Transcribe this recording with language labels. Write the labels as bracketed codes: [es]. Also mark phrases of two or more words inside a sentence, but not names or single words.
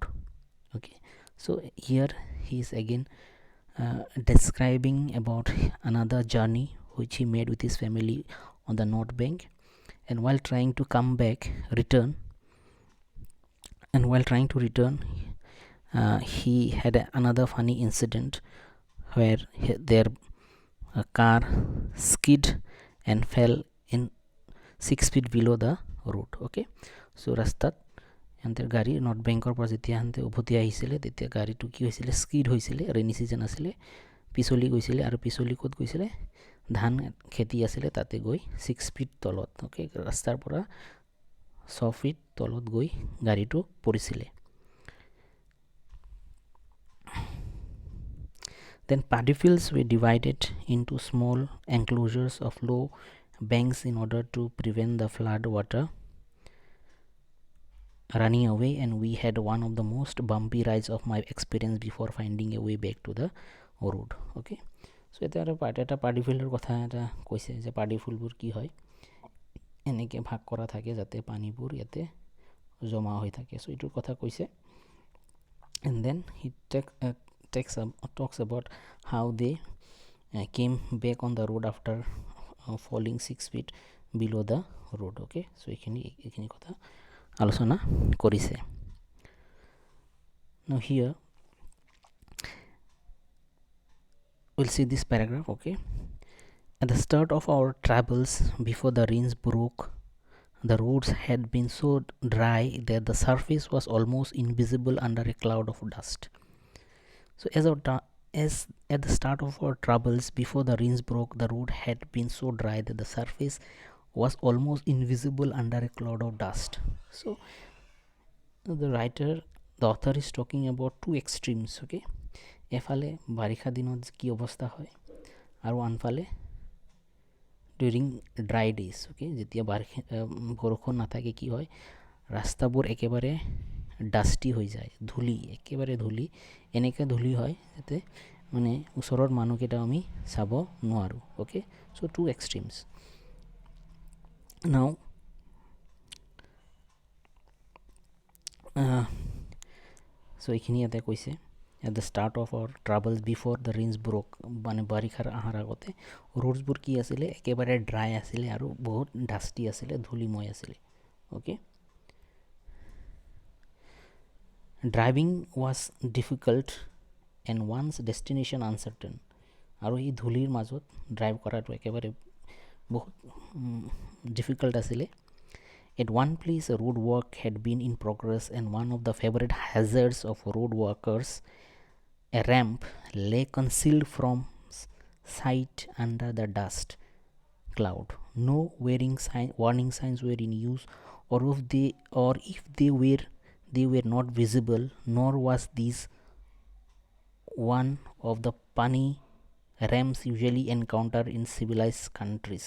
[en] Okay, so here he is again describing about another journey which he made with his family on the North Bank, and while trying to return, he had another funny incident where their car skid and fell in 6 feet below the road. Okay, so [as] rastat সিহঁতৰ গাড়ী নৰ্থ বেংকৰ পৰা যেতিয়া সিহঁতে উভতি আহিছিলে তেতিয়া গাড়ীটো কি হৈছিলে, স্কিড হৈছিলে, [en] rainy season [as] আছিলে, পিছলি গৈছিলে, আৰু পিছলি ক'ত গৈছিলে, ধান খেতি আছিলে তাতে গৈ 6 ফিট তলত, অ'কে, ৰাস্তাৰ পৰা 6 ফিট তলত গৈ গাড়ীটো পৰিছিলে. [en] Then paddy fields were divided into small enclosures of low banks in order to prevent the flood water running away, and we had one of the most bumpy rides of my experience before finding a way back to the road. Okay, so [as] এটা [en] paddy field [as] কথা এটা কৈছে যে পাৰ্টি ফুলবোৰ কি হয়, এনেকৈ ভাগ কৰা থাকে যাতে পানীবোৰ ইয়াতে জমা হৈ থাকে. চ' এইটোৰ কথা কৈছে. [en] And then he talks about how they came back on the road after falling 6 feet below the road. Okay, so [as] এইখিনি কথা আলোচনা কৰিছে. [en] Now here we'll see this paragraph. Okay, at the start of our travels, before the rains broke, the roads had been so dry that the surface was almost invisible under a cloud of dust. So as at the start of our travels, before the rains broke, the road had been so dry that the surface was almost invisible under a cloud of dust. So the author is talking about two extremes. [as] Okay, এফালে বাৰিষা দিনত কি অৱস্থা হয় আৰু আনফালে [en] during dry days. [as] অ'কে, যেতিয়া বৰষুণ নাথাকে কি হয়, ৰাস্তাবোৰ একেবাৰে ডাষ্টি হৈ যায়, একেবাৰে ধূলি, এনেকৈ ধূলি হয় যাতে মানে ওচৰৰ মানুহকেইটা আমি চাব নোৱাৰোঁ. [en] okay, so two extremes. now so' [as] এইখিনি ইয়াতে কৈছে, [en] at the start of our travels before the rains broke, [as] মানে বাৰিষাৰ অহাৰ আগতে ৰোডছবোৰ কি আছিলে, একেবাৰে ড্ৰাই আছিলে আৰু বহুত ডাষ্টি আছিলে, ধূলিময় আছিলে. [en] Okay, driving was difficult and one's destination uncertain. [as] আৰু এই ধূলিৰ মাজত ড্ৰাইভ কৰাটো একেবাৰে বহুত ডিফিকাল্ট আছিলে. [en] At one place, a road work had been in progress, and one of the favorite hazards of road workers, a ramp, lay concealed from sight under the dust cloud. No warning signs were in use, or if they were not visible, nor was this one of the punny ramps usually encountered in civilized countries.